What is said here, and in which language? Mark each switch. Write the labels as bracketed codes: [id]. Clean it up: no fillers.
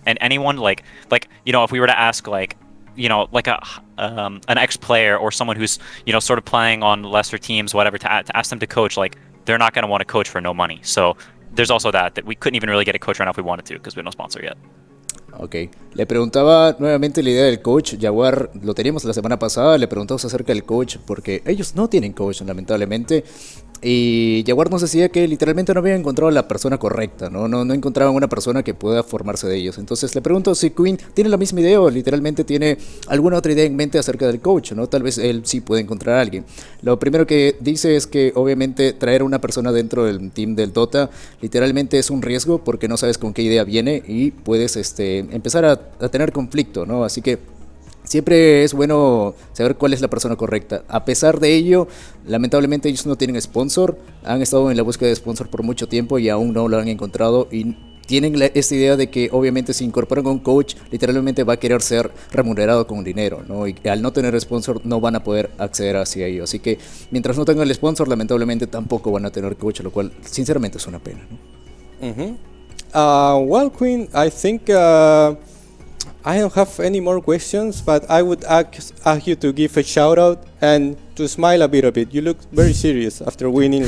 [en] And anyone like you know, if we were to ask like, you know, like an ex-player or someone who's, you know, sort of playing on lesser teams, whatever, to ask them to coach, like they're not going to want to coach for no money. So there's also that we couldn't even really get a coach right now if we wanted to because we have no sponsor yet. [es] Ok, le preguntaba nuevamente la idea del coach. Jaguar lo teníamos la semana pasada, le preguntamos acerca del coach porque ellos no tienen coach lamentablemente. Y Jaguar nos decía que literalmente no habían encontrado la persona correcta, no encontraban una persona que pueda formarse de ellos. Entonces le pregunto si Quinn tiene la misma idea o literalmente tiene alguna otra idea en mente acerca del coach, ¿no? Tal vez él sí puede encontrar a alguien. Lo primero que dice es que obviamente traer a una persona dentro del team del Dota literalmente es un riesgo porque no sabes con qué idea viene y puedes empezar a tener conflicto, ¿no? Así que siempre es bueno saber cuál es la persona correcta. A pesar de ello, lamentablemente ellos no tienen sponsor. Han estado en la búsqueda de sponsor por mucho tiempo y aún no lo han encontrado. Y tienen esta idea de que obviamente si incorporan a un coach, literalmente va a querer ser remunerado con dinero, ¿no? Y al no tener sponsor no van a poder acceder hacia ello. Así que mientras no tengan el sponsor, lamentablemente tampoco van a tener coach, lo cual sinceramente es una pena, ¿no? [en] Well, Quinn, I think I don't have any more questions, but I would ask you to give a shout out and to smile a bit. You look very serious after winning.